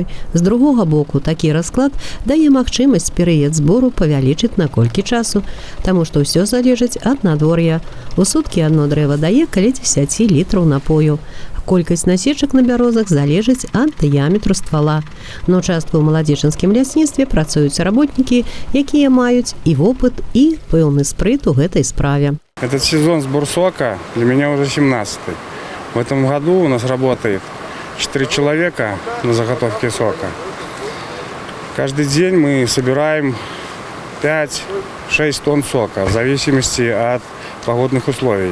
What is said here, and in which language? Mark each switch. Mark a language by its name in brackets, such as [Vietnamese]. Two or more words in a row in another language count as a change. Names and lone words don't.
[Belarusian] З другога боку, такі расклад дае магчымасць перыяд збору павялічыць на колькі часу, таму што ўсё залежыць ад надвор'я. У суткі адно дрэва дае каля 10 літраў напою. Колькасць насечак на бярозах залежыць ад дыяметру ствала. На участку ў маладзечанскім лясніцтве працуюць работнікі, якія маюць і вопыт, і пэўны спрыт у гэтай справе. [Russian] Этот сезон сбор сока для меня уже 17-й. В этом году у нас работает 4 человека на заготовке сока. Каждый день мы собираем 5-6 тонн сока в зависимости от погодных условий.